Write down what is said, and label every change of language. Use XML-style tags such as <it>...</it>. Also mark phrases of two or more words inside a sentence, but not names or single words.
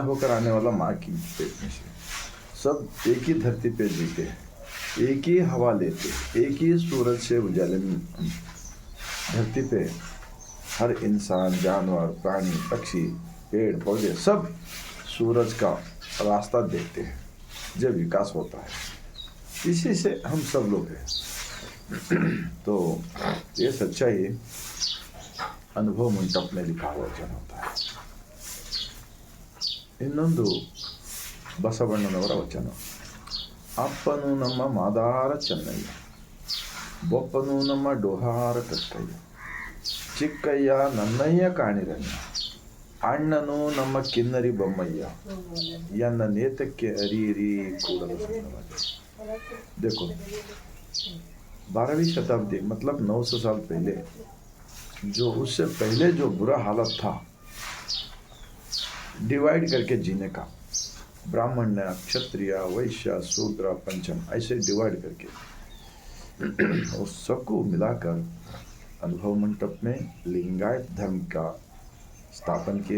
<hi>होकर आने वाला माँ की पेट में से, सब एक ही धरती पे जीते हैं, एक ही हवा लेते, एक ही सूरज से उजाले में धरती पे हर इंसान, जानवर, प्राणी, पक्षी, पेड़ पौधे सब सूरज का रास्ता देखते हैं जब विकास होता है, इसी से हम सब लोग हैं। तो ये सच्चाई अनुभव मंडप में लिखा हुआ वचन होता है।</hi> <kn>ಇನ್ನೊಂದು ಬಸವಣ್ಣನವರ ವಚನ. ಅಪ್ಪನು ನಮ್ಮ ಮಾದಾರ ಚೆನ್ನಯ್ಯ, ಬೊಪ್ಪನು ನಮ್ಮ ಡೋಹಾರ ಕಕ್ಕಯ್ಯ, ಚಿಕ್ಕಯ್ಯ ನನ್ನಯ್ಯ ಕಾಣಿರಣ್ಯ, ಅಣ್ಣನು ನಮ್ಮ ಕಿನ್ನರಿ ಬೊಮ್ಮಯ್ಯ, ಎನ್ನ ನೇತಕ್ಕೆ ಅರಿಯಿರಿ ಕೂಡಲ ಸಂಗಮ.</kn> <hi>देखो 12वीं शताब्दी मतलब 900 साल पहले, जो उससे पहले जो बुरा हालत था डिवाइड करके जीने का, ब्राह्मण, क्षत्रिय, वैश्य, शूद्र, पंचम, ऐसे डिवाइड करके उस सबको मिलाकर अनुभव मंडप में लिंगायत धर्म का स्थापन किए।</hi>